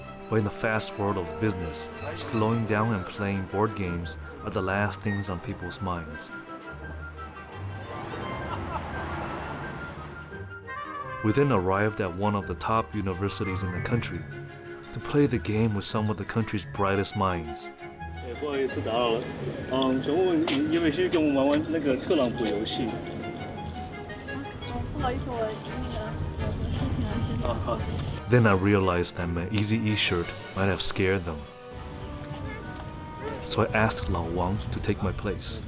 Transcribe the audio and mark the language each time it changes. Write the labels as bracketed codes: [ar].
[en] But in the fast world of business, slowing down and playing board games are the last things on people's minds. We then arrived at one of the top universities in the country to play the game with some of the country's brightest minds. [zh] 不好意思打扰了，想问问你有没有兴趣跟我们玩玩那个特朗普游戏？不好意思，我有事情要先。 [en] Then I realized that my Easy E shirt might have scared them. So I asked Lao Wang to take my place.